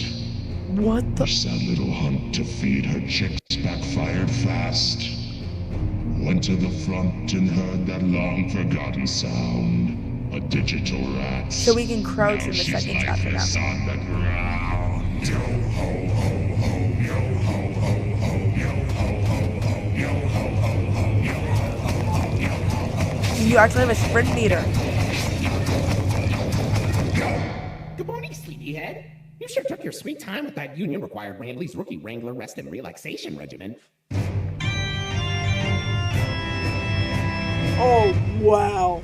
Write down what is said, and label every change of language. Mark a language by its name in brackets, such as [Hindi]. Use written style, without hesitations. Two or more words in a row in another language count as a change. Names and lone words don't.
[English] What the? Her sad little hunt to feed her chicks backfired fast. Went to the front and heard that long forgotten sound. A digital rat. So we can crouch in the second chapter now. On the ground. Yo ho ho ho, yo ho ho ho, yo ho ho ho, yo ho ho ho, yo ho ho ho, yo ho ho ho. You actually have a sprint meter. Good morning, sleepyhead. You sure took your sweet time with that union-required Rambley's Rookie Wrangler Rest and Relaxation Regimen. Oh, wow.